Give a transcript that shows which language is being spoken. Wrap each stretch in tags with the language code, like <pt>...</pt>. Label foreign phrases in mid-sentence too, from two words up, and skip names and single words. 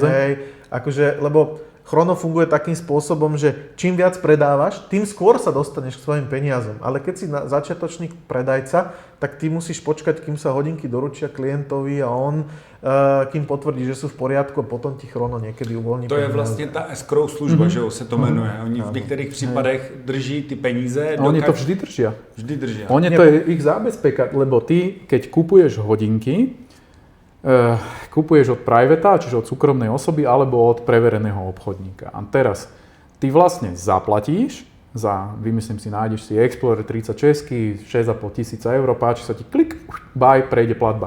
<sk>Hej, akože, lebo Chrono funguje takým spôsobom, že čím viac predávaš, tým skôr sa dostaneš k svojim peniazom. Ale keď si začiatočný predajca, tak ty musíš počkať, kým sa hodinky doručia klientovi a on, kým potvrdí, že sú v poriadku a potom ti Chrono niekedy uvoľní</sk> <cs>To</cs> <sk>peniaze.</sk> <cs>je vlastně ta escrow služba, že se to jmenuje. Oni v některých případech drží ty peníze.</cs> <sk>Oni to vždy držia. Vždy držia. To je ich zábezpeka, lebo ty, keď kupuješ hodinky, kupuješ od privata, čiže od súkromnej osoby, alebo od prevereného obchodníka. A teraz ty vlastne zaplatíš vymyslím si, nájdeš si Explorer 30 český, 6,5 tisíca eur, páči sa ti, klik, buy, prejde platba.</sk>